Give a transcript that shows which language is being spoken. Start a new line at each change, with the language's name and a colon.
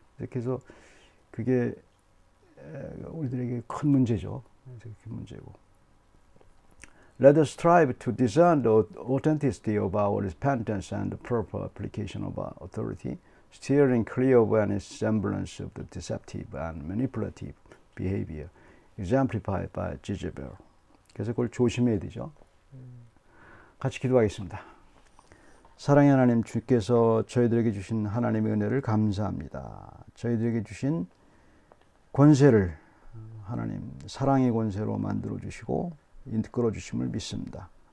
Korean: 그래서 그게 우리들에게 큰 문제죠. 큰 문제고.
English: Let us strive to discern the authenticity of our repentance and the proper application of our authority, steering clear of any semblance of the deceptive and manipulative behavior exemplified by Jezebel.
Korean: 그래서 그걸 조심해야 되죠. 같이 기도하겠습니다. 사랑의 하나님, 주께서 저희들에게 주신 하나님의 은혜를 감사합니다. 저희들에게 주신 권세를 하나님 사랑의 권세로 만들어 주시고 이끌어 주심을 믿습니다.